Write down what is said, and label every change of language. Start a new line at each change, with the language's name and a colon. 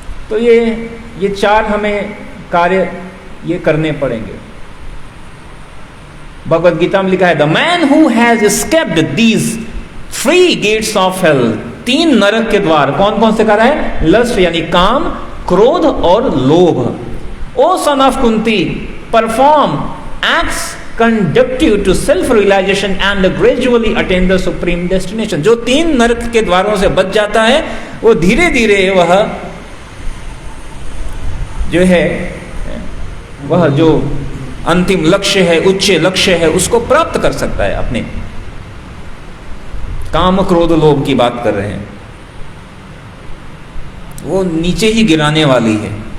Hindi: तो ये 4 हमें कार्य ये करने पड़ेंगे। भगवत गीता में लिखा है,
English: the man who has escaped these 3 gates of hell,
Hindi: 3 नरक के द्वार कौन कौन से कहा है? लस्ट यानी काम, क्रोध और लोभ।
English: O son of Kunti, perform acts conductive to self realization and gradually attain the supreme destination।
Hindi: जो 3 नरक के द्वारों से बच जाता है वो धीरे धीरे वह जो है, वह जो अंतिम लक्ष्य है, उच्च लक्ष्य है, उसको प्राप्त कर सकता है। अपने काम, क्रोध, लोभ की बात कर रहे हैं, वो नीचे ही गिराने वाली है।